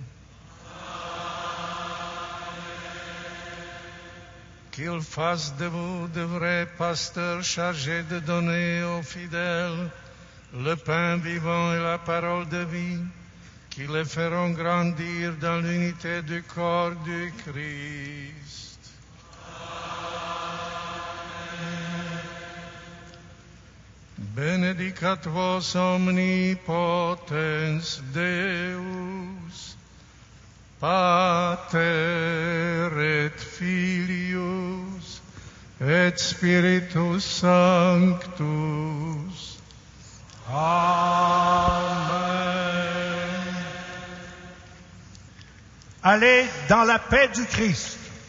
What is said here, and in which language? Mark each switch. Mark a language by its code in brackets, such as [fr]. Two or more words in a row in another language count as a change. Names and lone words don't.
[fr] Qu'il fasse de vous de vrais pasteurs chargés de donner aux fidèles le pain vivant et la parole de vie, qui les feront grandir dans l'unité du corps du Christ. [la] Benedicat vos omnipotens Deus, Pater et Filius et Spiritus Sanctus. Amen. [fr] Allez dans la paix du Christ.